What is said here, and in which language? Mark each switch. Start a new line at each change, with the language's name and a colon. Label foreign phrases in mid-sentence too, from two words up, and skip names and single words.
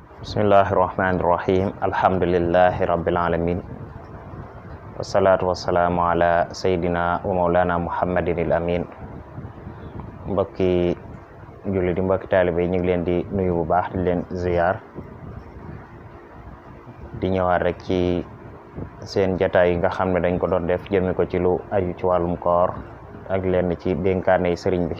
Arabic: بسم الله الرحمن الرحيم. الحمد لله رب العالمين. والصلاة والسلام على سيدنا ومولانا محمد الأمين.
Wolof: Mbokki julli di mbokki taalibe ñu ngi leen di nuyu bu baax di leen ziyaar di ñëwaat rek ci seen jataay yi nga xam ne dañ ko doon def jëme ko ci lu aju ci wàllum koor ak leen ci dénkaane sëriñ bi.